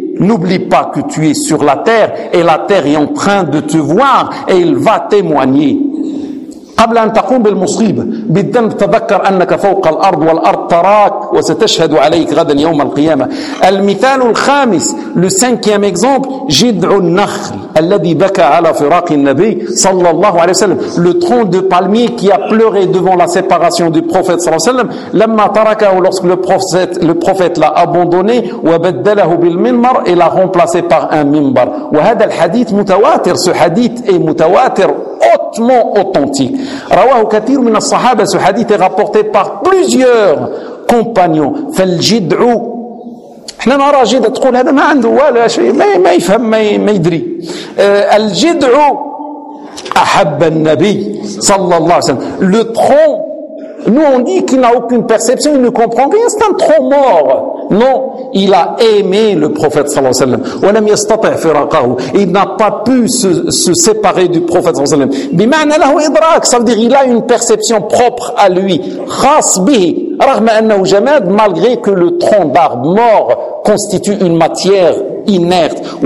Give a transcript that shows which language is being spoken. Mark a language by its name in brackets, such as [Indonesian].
[French] n'oublie pas que tu es sur la terre et la terre est en train de te voir et il va témoigner. [Arabic] قبل أن تقوم بالمصيبة بالذنب تذكر أنك فوق الأرض والأرض تراك وستشهد عليك غدا يوم القيامة. المثال الخامس [French] le 5e exemple [Arabic] جذع النخل الذي بكى على فراق النبي صلى الله عليه وسلم. [French] Le tronc de palmier qui a pleuré devant la séparation du prophète صلى الله عليه وسلم [Arabic] لما تركه [French] lorsque le prophète l'a abandonné [Arabic] وبدله بالمنبر [French] et l'a remplacé par un منبر. [Arabic] وهذا الحديث متواتر. [French] Ce hadith est متواتر hautement authentique. [Arabic] رواه كثير من الصحابة [French] ce hadith est rapporté par plusieurs compagnons. [Arabic] فالجدعو احنا نرى جدع تقول هذا ما عنده ولا شيء ما يفهم ما يدري. الجدعو أحب النبي صلى الله عليه وسلم. [French] Le tronc, nous on dit qu'il n'a aucune perception, il ne comprend rien, c'est un tronc mort. Non, il a aimé le prophète sallallahu alayhi wa sallam. Il n'a pas pu se séparer du prophète sallallahu alayhi wa sallam. Ça veut dire qu'il a une perception propre à lui. Malgré que le tronc d'arbre mort constitue une matière inerte.